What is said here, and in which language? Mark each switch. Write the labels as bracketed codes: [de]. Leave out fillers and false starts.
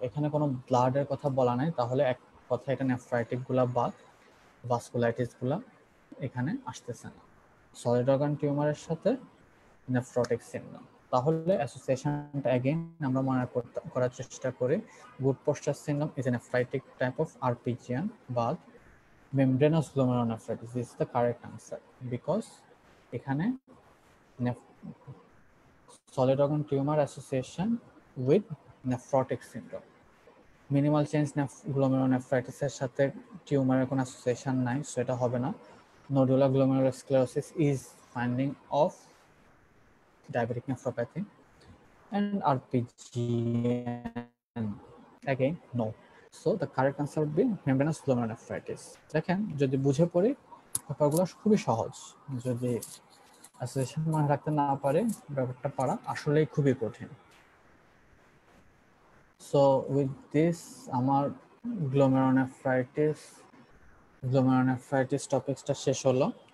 [bn] এখানে কোনো ব্লাডের কথা বলা নাই, তাহলে এক কথা এটা নেফ্রাইটিক গুলা বা ভাস্কুলাইটিস গুলা এখানে আসতেছে না। সলিড অর্গান টিউমারের সাথে নেফ্রোটিক সিনড্রোম, তাহলে অ্যাসোসিয়েশনটা अगेन আমরা মনে করার চেষ্টা করি। [en] Goodpasture syndrome is a nephritic type of RPGN but membranous glomerulonephritis is the correct answer because এখানে solid organ tumor association with nephrotic syndrome. [bn] Minimal change glomerulonephritis এর সাথে টিউমারের কোনো অ্যাসোসিয়েশন নাই, সো এটা হবে না। [en] Nodular glomerulosclerosis is finding of diabetic nephropathy and RPGN again no. So the correct answer would be membranous glomerulonephritis. [bn] দেখেন যদি বুঝে পড়ি ব্যাপারগুলো খুবই সহজ, যদি অ্যাসোসিয়েশন মনে রাখতে না পারে ব্যাপারটা পারা আসলেই খুবই কঠিন। [en] so with this [bn] আমার গ্লোমেরুলোনেফ্রাইটিস টপিকসটা শেষ হলো।